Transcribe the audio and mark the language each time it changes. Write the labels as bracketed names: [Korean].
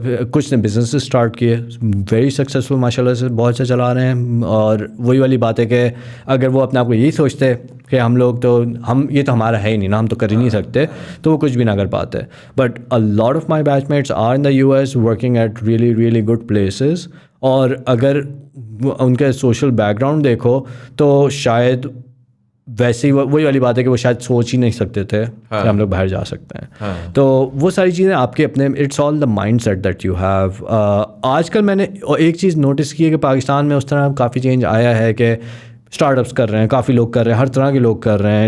[Urdu] کچھ نے business start کیے, ویری سکسیزفل ماشاء اللہ سے, بہت سے چلا رہے ہیں. اور وہی والی بات ہے کہ اگر وہ اپنے آپ کو یہی سوچتے کہ ہم لوگ تو یہ تو ہمارا ہے ہی نہیں نا, ہم تو کر ہی نہیں سکتے, تو وہ کچھ بھی نہ کر پاتے. [English] but a lot of my batchmates are in the US working at really really good places, [Urdu] اور اگر ان کے سوشل بیک گراؤنڈ دیکھو تو شاید ویسے ہی وہی والی بات ہے کہ وہ شاید سوچ ہی نہیں سکتے تھے کہ ہم لوگ باہر جا سکتے ہیں. تو وہ ساری چیزیں آپ کے اپنے [English] It's all the mindset that you have. [Urdu] آج کل میں نے ایک چیز نوٹس کی ہے کہ پاکستان میں اس طرح کافی چینج آیا ہے کہ اسٹارٹ اپس کر رہے ہیں, کافی لوگ کر رہے ہیں, ہر طرح کے لوگ کر رہے ہیں.